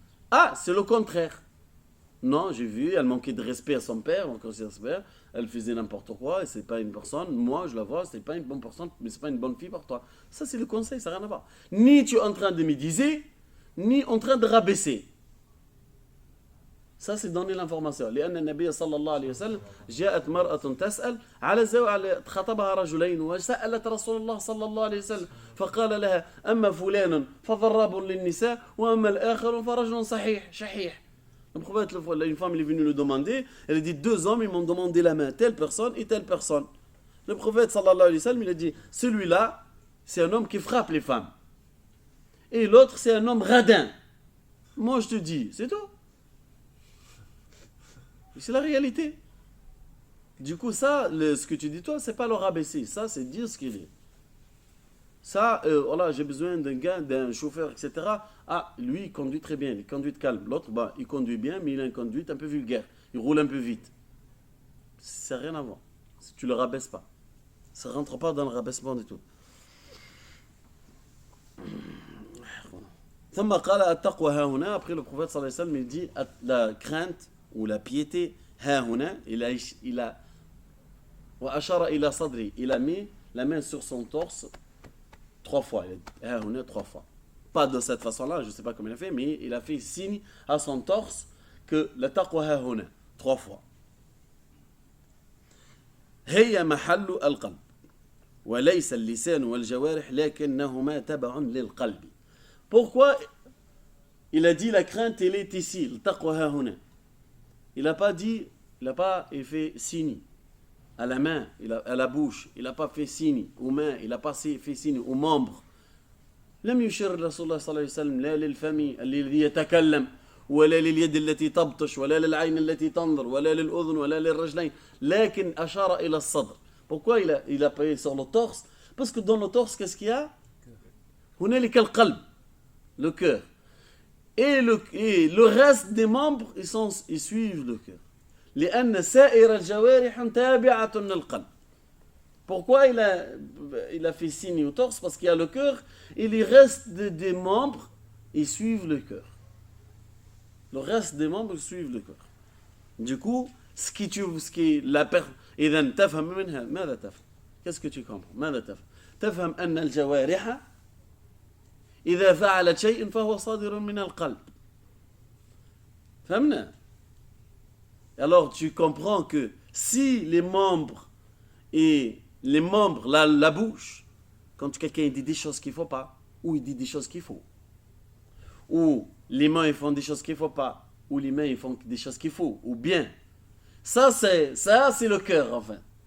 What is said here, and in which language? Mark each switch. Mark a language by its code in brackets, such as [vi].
[fr] Ah, c'est le contraire. Non, j'ai vu, elle manquait de respect à son père, elle faisait n'importe quoi, et c'est pas une personne, moi je la vois, c'est pas une bonne personne, mais c'est pas une bonne fille pour toi. Ça c'est le conseil, ça n'a rien à voir. Ni tu es en train de médiser, ni en train de rabaisser. Ça c'est donner l'information. [ar] لأن النبي صلى الله عليه وسلم جاءت مرأة تسأل على زوج خطبها رجلين وسألت رسول الله صلى الله عليه وسلم فقال لها أما فلان فضراب للنساء وأما الآخر فرجل صحيح شحيح. [fr] Le prophète, une femme est venue le demander, elle a dit, 2 hommes, ils m'ont demandé la main, telle personne et telle personne. Le prophète, sallallahu alayhi wa sallam, il a dit, celui-là, c'est un homme qui frappe les femmes. Et l'autre, c'est un homme radin. Moi, je te dis, c'est tout. C'est la réalité. Du coup, ça, ce que tu dis toi, c'est pas le rabaisser. Ça, c'est dire ce qu'il est. Ça, voilà, j'ai besoin d'un gars, d'un chauffeur, etc. Ah, lui, il conduit très bien, il conduit calme. L'autre, bah, il conduit bien, mais il a une conduite un peu vulgaire. Il roule un peu vite. Ça n'a rien à voir. Si tu le rabaisses pas. Ça ne rentre pas dans le rabaissement du tout. [ar] ثم قال التقوى ها هنا. [fr] Après le prophète sallallahu alayhi wa sallam il dit la crainte ou la piété [ar] ها هنا. [fr] Il a [ar] وأشار إلى صدري. [fr] Il a mis la main sur son torse 3 fois. Il a dit [ar] ها هنا [fr] 3 fois. Pas de cette façon-là, je ne sais pas comment il a fait, mais il a fait signe à son torse que la taqwa ها هنا 3 fois. [ar] هي محل القلب وليس اللسان والجوارح لكنهما تبع للقلب. [fr] Pourquoi il a dit la crainte elle est ici, le taqwa [ar] ها هنا. [fr] Il n'a pas dit, il n'a pas fait signe à la main, à la bouche, il n'a pas fait signe aux mains, il n'a pas fait signe aux membres. [ar] لم يشر رسول الله صلى الله عليه وسلم لا للفم الذي يتكلم ولا لليد التي تبطش ولا للعين التي تنظر ولا للأذن ولا للرجلين لكن أشار إلى الصدر. [fr] Pourquoi il a appuyé sur le torse? Parce que dans le torse, qu'est-ce qu'il y a? [ar] هنالك القلب, [fr] le cœur. Et le reste des membres, ils suivent le cœur. [ar] لأن سائر الجوارح تابعة للقلب. [fr] Pourquoi il a fait signe au torse? Parce qu'il y a le cœur et le reste des membres, ils suivent le cœur. Le reste des membres suivent le cœur. Du coup, ce qui la personne [ar] إذا تفهم منها ماذا تفهم؟ [fr] Qu'est-ce que tu comprends؟ [ar] ماذا تفهم؟ تفهم أن الجوارح إذا فعلت شيء فهو صادر من القلب. فهمنا؟ [fr] Alors tu comprends que si les membres la bouche, quand quelqu'un dit des choses qu'il ne faut pas, ou il dit des choses qu'il faut, ou les mains ils font des choses qu'il ne faut pas, ou les mains ils font des choses qu'il faut, ou bien, ça c'est le cœur enfin.